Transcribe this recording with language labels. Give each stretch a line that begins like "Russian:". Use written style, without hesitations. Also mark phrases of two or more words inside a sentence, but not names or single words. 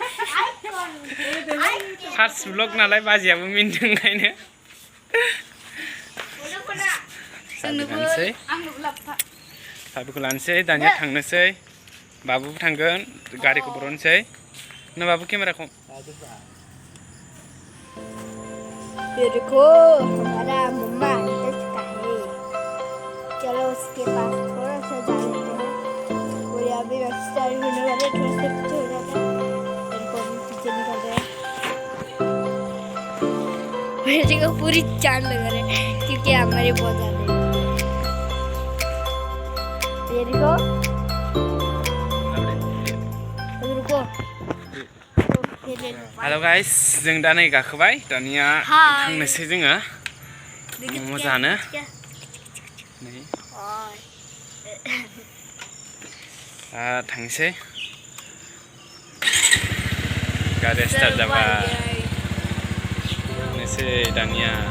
Bodo: फार्स्ट ब्लग नालाय बाजियाबो मिनिदों ओंखायनो साबिखौ लानोसै दानिया थांनोसै बाबुबो थांगोन गारिखौ बर'नोसै ना बाबु केमेराखौ
Hindi: देखो हमारा मम्मा इंटरेस्ट का है चलो उसके पास थोड़ा सा जा लेते हैं वो यहाँ भी स्टार्ट होने वाले थोड़ा सा पीछे हो जाता है इनको भी पीछे निकल रहे हैं मेरे को पूरी चांद लगा रहे हैं क्योंकि हमारे बहुत ज़्यादा ये देखो रुको
English: hello guys
Bodo: जों दा नै गाखोबाय दानिया थांनोसै जोङो मम' जानो नै थांसै गारिया स्टार्ट जाबाय थांनोसै दानिया